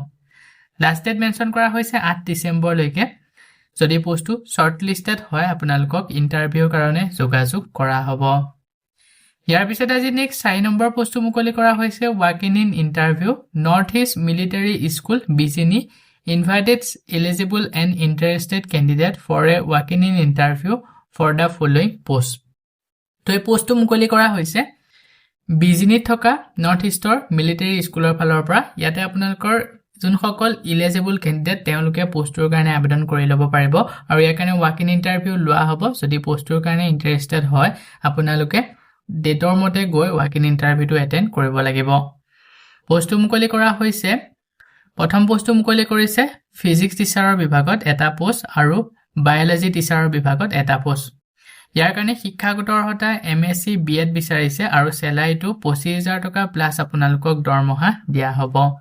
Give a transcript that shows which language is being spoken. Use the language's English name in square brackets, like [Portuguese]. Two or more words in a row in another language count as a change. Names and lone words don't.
[English] last date [Assamese] মেনশ্যন কৰা হৈছে 8 ডিসেম্বৰ লৈকে যদি পোষ্টটো [English] short listed [Assamese] হয় আপোনালোকক ইন্টাৰভিউৰ কাৰণে যোগাযোগ কৰা হ'ব ইয়াৰ পিছতে আজি নেক্সট 4 নম্বৰ পোষ্টটো মুকলি কৰা হৈছে [English] walking in interview [Assamese] নৰ্থ ইষ্ট মিলিটাৰী স্কুল বিজিনি [English] invited eligible and interested candidate for a walk-in interview for the following post [Assamese] তো এই পোষ্টটো মুকলি কৰা হৈছে বিজিনিত থকা নৰ্থ ইষ্টৰ মিলিটাৰী স্কুলৰ ফালৰ পৰা ইয়াতে আপোনালোকৰ যোনসকল [English] eligible candidate [Assamese] তেওঁলোকে পোষ্টটোৰ কাৰণে আবেদন কৰি ল'ব পাৰিব আৰু ইয়াৰ কাৰণে [English] walk-in interview [Assamese] লোৱা হ'ব যদি পোষ্টটোৰ কাৰণে ইন্টাৰেষ্টেড হয় আপোনালোকে ডেটৰ মতে গৈ [English] walk-in interview [Assamese] টো এটেন্ড কৰিব লাগিব পোষ্টটো মুকলি কৰা হৈছে প্ৰথম পোষ্টটো মুকলি কৰিছে [English] physics teacher [Assamese] বিভাগত এটা পোষ্ট আৰু [English] biology teacher [Assamese] বিভাগত এটা পোষ্ট ইয়াৰ কাৰণে শিক্ষাগত অৰ্হতা এমএসসি বিএড বিচাৰিছে আৰু চেলাৰীটো 25000 টকা প্লাস আপোনালোকক দৰমহা দিয়া হ'ব